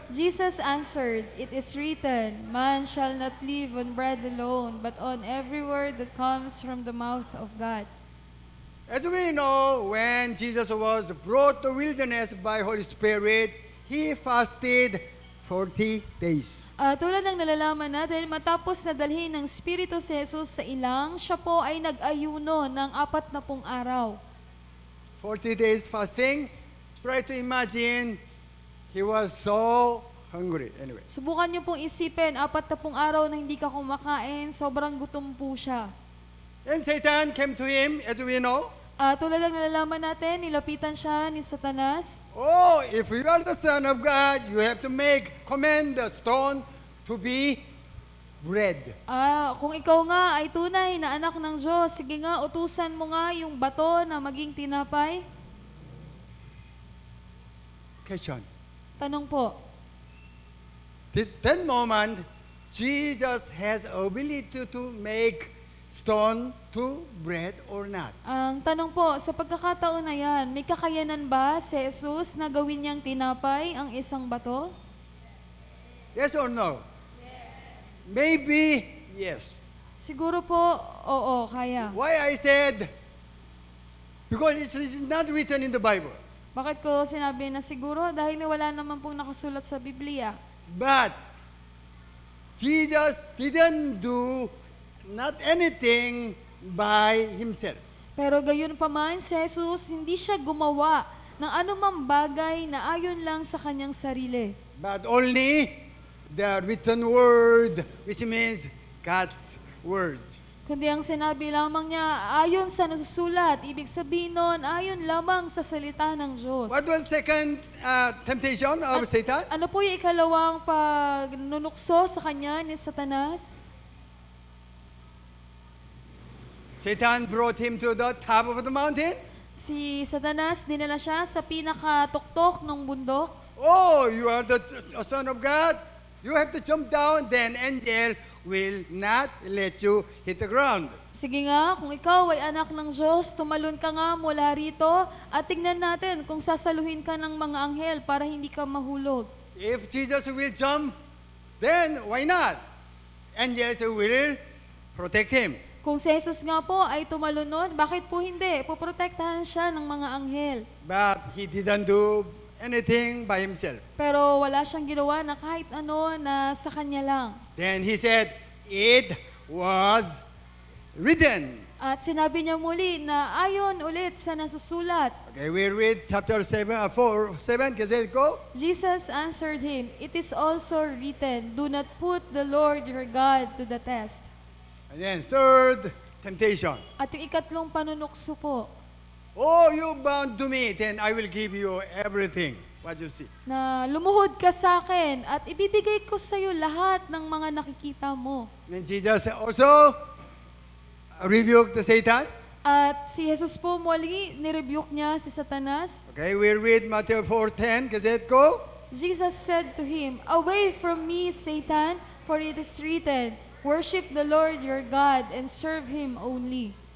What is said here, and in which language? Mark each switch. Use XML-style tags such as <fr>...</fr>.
<en>Jesus answered, "It is written, man shall not live on bread alone, but on every word that comes from the mouth of God." As we know, when Jesus was brought to wilderness by Holy Spirit, he fasted 40 days.</en> <tl>Tulad ng nalalaman natin, matapos na dalhin ng Espiritu si Jesus sa ilang, siya po ay nag-ayuno ng 40 araw.</tl> <en>40 days fasting. Try to imagine, he was so hungry. Anyway.</en> <tl>Subukan niyo pong isipin, 40 araw na hindi ka kumakain, sobrang gutom po siya.</tl> <en>And Satan came to him, as we know.</en> <tl>Tulad ng nalalaman natin, nilapitan siya ni Satanas.</tl> <en>Oh, if you are the Son of God, you have to command the stone to be bread.</en> <tl>Kung ikaw nga ay tunay na anak ng Diyos, sige nga, utusan mo nga yung bato na maging tinapay.</tl> <en>Question.</en> <tl>Tanong po.</tl> <en>That moment, Jesus has ability to make stone to bread or not.</en> <tl>Ang tanong po, sa pagkakataon na yan, may kakayanan ba si Jesus na gawin niyang tinapay ang isang bato?</tl> <en>Yes or no? Yes. Maybe yes.</en> <tl>Siguro po, oo, kaya.</tl> <en>Why I said, because it's not written in the Bible.</en> <tl>Bakit ko sinabi na siguro? Dahil wala naman pong nakasulat sa Biblia.</tl> <en>But Jesus didn't do not anything by himself.</en> <tl>Pero gayon pa man, si Jesus, hindi siya gumawa ng anumang bagay na ayon lang sa kanyang sarili.</tl> <en>But only the written word, which means God's word.</en> <tl>Kundi ang sinabi lamang niya, ayon sa nasusulat, ibig sabihin nun, ayon lamang sa salita ng Diyos.</tl> <en>What was second temptation of Satan?</en> <tl>Ano po yung ikalawang pagnunukso sa kanya ni Satanas?</tl> <en>Satan brought him to the top of the mountain.</en> <tl>Si Satanas, dinala siya sa pinakatuktok ng bundok.</tl> <en>Oh, you are the Son of God. You have to jump down. Then angel will not let you hit the ground.</en> <tl>Sige nga, kung ikaw ay anak ng Diyos, tumalon ka nga mula rito at tingnan natin kung sasaluhin ka ng mga anghel para hindi ka mahulog.</tl> <en>If Jesus will jump, then why not? Angels will protect him.</en> <tl>Kung si Jesus nga po ay tumalon, bakit po hindi? Poprotektahan siya ng mga anghel.</tl> <en>But he didn't do anything by himself.</en> <tl>Pero wala siyang ginawa na kahit ano na sa kanya lang.</tl> <en>Then he said, it was written.</en> <tl>At sinabi niya muli na ayon ulit sa nasusulat.</tl> <en>Okay, we read chapter 7, 4, 7,</en> <tl>kasi</tl> <en>go. Jesus answered him, "It is also written, do not put the Lord your God to the test." And then third temptation.</en> <tl>At yung ikatlong panunukso po,</tl> <en>Oh, you bound to me, then I will give you everything. What you see.</en> <tl>na lumuhod ka sa akin at ibibigay ko sa iyo lahat ng mga nakikita mo.</tl> <en>Then Jesus also rebuked the Satan.</en> <tl>At si Jesus po muli, nirebuke niya si Satanas.</tl> <en>Okay, we read Matthew 4:10,</en> <tl>kasi</tl> <en>go. Jesus said to him, "Away from me, Satan, for it is written, worship the Lord your God and serve Him only."</en>